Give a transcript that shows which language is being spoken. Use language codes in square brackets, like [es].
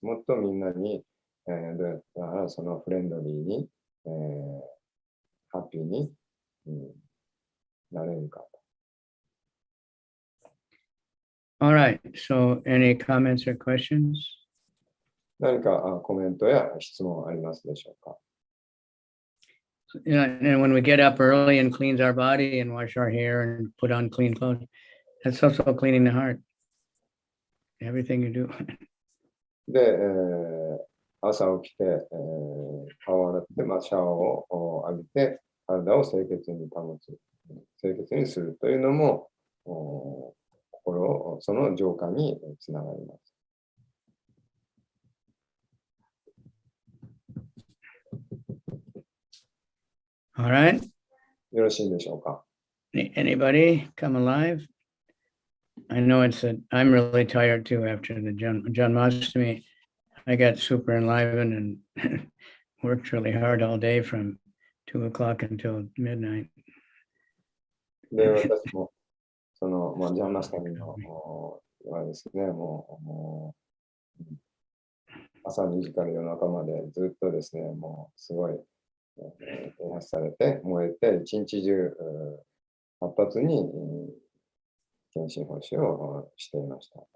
[ja] もっとみんなに、どうやったらフレンドリーに、ハッピーに、なれるか。 [en] all right, so any comments or questions? [ja] 何かコメントや質問ありますでしょうか。 [en] And when we get up early and cleans our body and wash our hair and put on clean clothes, that's also cleaning the heart. Everything you do. [ja] で、朝起きて、顔を洗って、シャワーを浴びて、体を清潔に保つ、清潔にするというのも、心をその浄化につながります。 [en] All right. [ja] よろしいでしょうか。 [en] Anybody come alive? I know I'm really tired too after the Janmashtami. I got super enlivened and worked really hard all day from 2 o'clock until midnight. [ja] で、私も、ジャンマスタミのはですね、もう、朝2時から夜中までずっとですね、もうすごい、啓発されて、燃えて、一日中、活発に、献身奉仕をしていました。